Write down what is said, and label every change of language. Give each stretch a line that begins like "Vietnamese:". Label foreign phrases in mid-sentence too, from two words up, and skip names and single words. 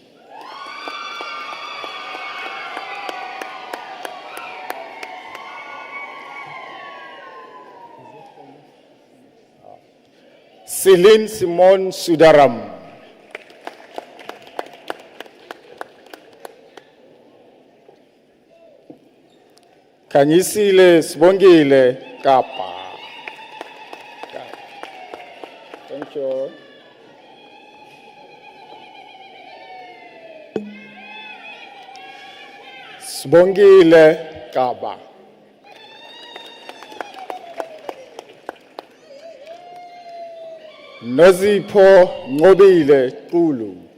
English: Celine Simon Sudaram. Kanyisile Sibongile Kapa. Thank you. Sibongile Kapa. Nozipho Ngobile Kulu.